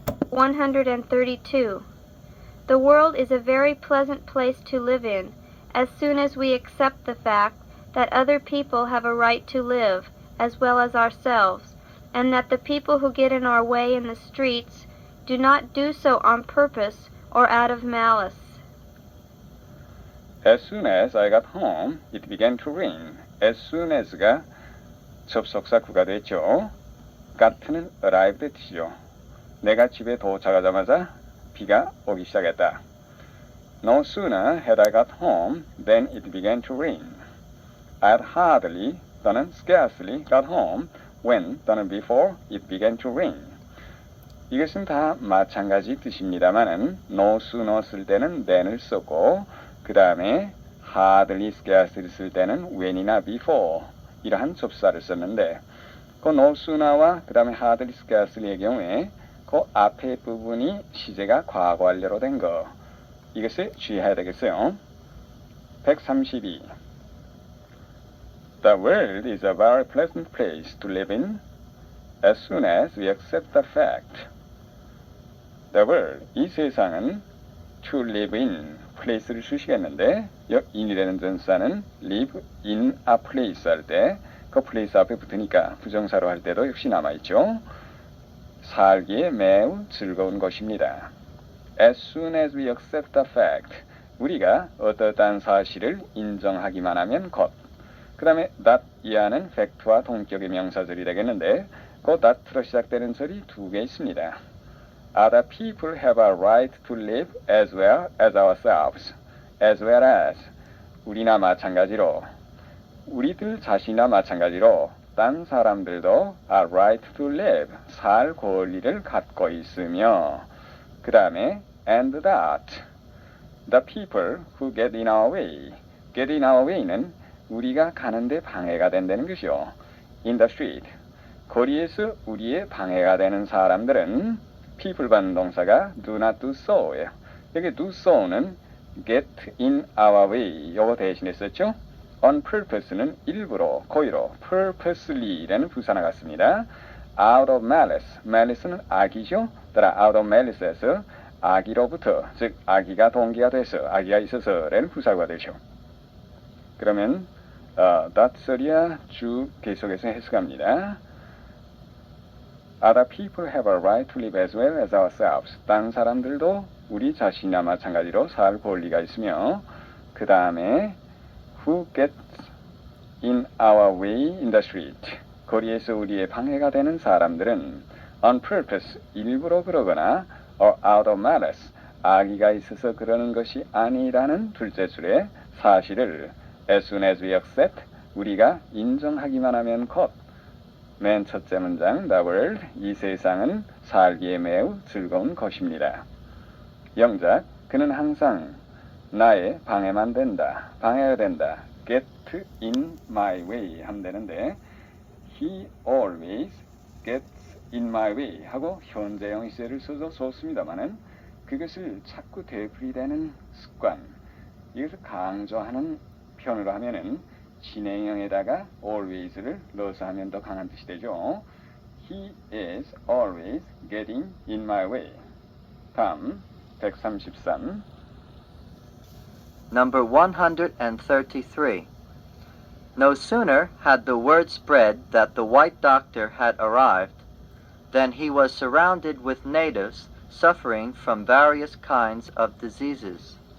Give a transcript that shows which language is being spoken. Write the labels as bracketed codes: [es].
[en] (132) The world is a very pleasant place to live in, as soon as we accept the fact that other people have a right to live, as well as ourselves, and that the people who get in our way in the streets do not do so on purpose or out of malice. As soon as I got home, it began to rain. [ko] As soon as가 접속사 구가 됐죠. got는 arrived의 뜻이죠. 내가 집에 도착하자마자 비가 오기 시작했다. [en] No sooner had I got home than it began to rain. I had hardly 또는 scarcely got home when 또는 before it began to rain. [ko] 이것은 다 마찬가지 뜻입니다만은 no sooner 쓸 때는 then을 썼고 그 다음에 hardly, scarcely 쓸 때는 when이나 before 이러한 접사를 썼는데 그 no sooner와 그 다음에 hardly, scarcely의 경우에 그 앞에 부분이 시제가 과거 완료로 된 거, 이것을 주의해야 되겠어요. 132. [en] The world is a very pleasant place to live in as soon as we accept the fact. The world, [ko] 이 세상은 [en] to live in, place를 주시겠는데 in이라는 전사는 live in a place 할 때 [ko] 그 place 앞에 붙으니까 부정사로 할 때도 역시 남아있죠. 살기에 매우 즐거운 것입니다. [en] As soon as we accept the fact, [ko] 우리가 어떠한 사실을 인정하기만 하면 것. 그 다음에 that 이하는 fact와 동격의 명사절이 되겠는데 그 that로 시작되는 절이 두 개 있습니다. [en] Other people have a right to live as well as ourselves. [ko] As well as 우리나 마찬가지로 우리들 자신이나 마찬가지로 딴 사람들도 [en] a right to live [ko] 살 권리를 갖고 있으며 그 다음에 [en] and that the people who get in our way [ko] get in our way는 우리가 가는데 방해가 된다는 것이요. In the street 거리에서 우리의 방해가 되는 사람들은 people 반동사가 [en] do not do so [ko] 예요. 여기 do so는 get in our way 요거 대신에 썼죠. on purpose는 일부러, 고의로, purposely라는 부사 나갔습니다. out of malice, malice는 악이죠. 따라 out of malice에서 악의로부터, 즉 악의가 동기가 돼서, 악의가 있어서라는 부사가 되죠. 그러면 that 소리야 쭉 계속해서 해석합니다. [en] Other people have a right to live as well as ourselves. [ko] 다른 사람들도 우리 자신이나 마찬가지로 살 권리가 있으며 그 다음에 [en] who gets in our way in the street. [ko] 거리에서 우리의 방해가 되는 사람들은 on purpose, 일부러 그러거나 or out of malice, 악의가 있어서 그러는 것이 아니라는 둘째 줄의 사실을 [en] as soon as we accept, [ko] 우리가 인정하기만 하면 곧 맨 첫째 문장 the world, 이 세상은 살기에 매우 즐거운 것입니다. 영작, 그는 항상 나의 방해만 된다. 방해가 된다. get in my way 하면 되는데 [en] he always gets in my way [ko] 하고 현재형 시제를 써서 좋습니다만은 그것을 자꾸 되풀이되는 습관 이것을 강조하는 표현으로 하면은 진행형에다가 always를 넣어서 하면 더 강한 뜻이 되죠. [en] He is always getting in my way. [ko] 다음 133 [en] Number 133. No sooner had the word spread that the white doctor had arrived than he was surrounded with natives suffering from various kinds of diseases.